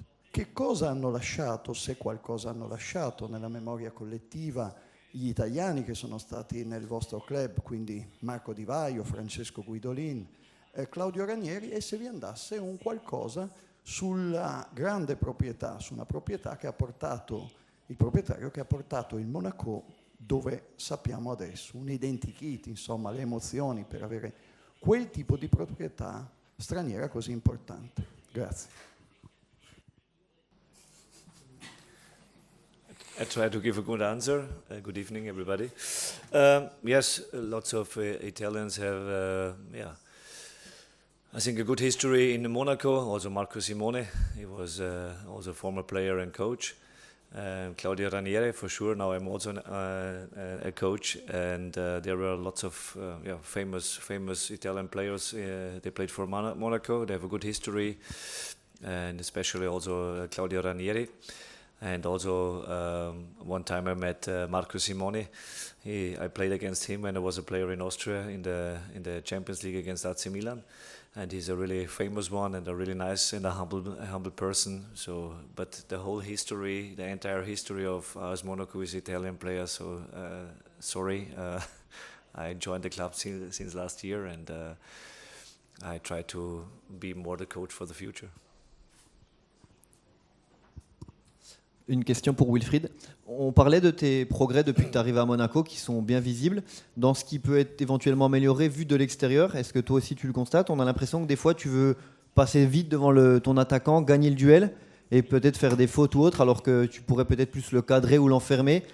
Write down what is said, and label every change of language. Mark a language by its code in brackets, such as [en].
[it] Che cosa hanno lasciato, se qualcosa hanno lasciato nella memoria collettiva, gli italiani che sono stati nel vostro club, quindi Marco Di Vaio, Francesco Guidolin, Claudio Ranieri, e se vi andasse un qualcosa sulla grande proprietà, su una proprietà che ha portato il proprietario, che ha portato il Monaco dove sappiamo adesso, un identikit, insomma, le emozioni per avere quel tipo di proprietà straniera così importante. Grazie. [en] I try to give a good answer. Good evening, everybody. Yes, lots of Italians have, I think a good history in Monaco. Also Marco Simone, he was also a former player and coach. Claudio Ranieri, for sure. Now I'm also a coach, and there were lots of famous Italian players. They played for Monaco. They have a good history, and especially also Claudio Ranieri. And also one time I met Marco Simone. I played against him when I was a player in Austria in the Champions League against AC Milan. And he's a really famous one and a really nice and a humble person. So, but the whole history, the entire history of AS Monaco is Italian players. So sorry, I joined the club since last year, and I try to be more the coach for the future. [fr] Une question pour Wilfried. On parlait de tes progrès depuis que tu arrives à Monaco qui sont bien visibles. Dans ce qui peut être éventuellement amélioré vu de l'extérieur, est-ce que toi aussi tu le constates? On a l'impression que des fois tu veux passer vite devant ton attaquant, gagner le duel et peut-être faire des fautes ou autre, alors que tu pourrais peut-être plus le cadrer ou l'enfermer.